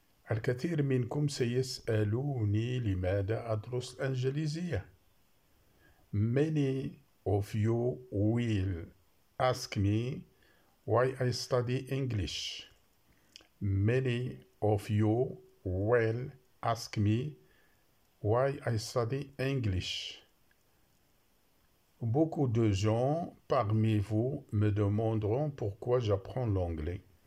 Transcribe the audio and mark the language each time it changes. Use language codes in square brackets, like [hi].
[ar] الكثير منكم سيسألوني لماذا أدرس الإنجليزية. [en] Many of you will ask me why I study English. Many of you Well, ask me why I study English. [fr] Beaucoup de gens parmi vous me demanderont pourquoi j'apprends l'anglais.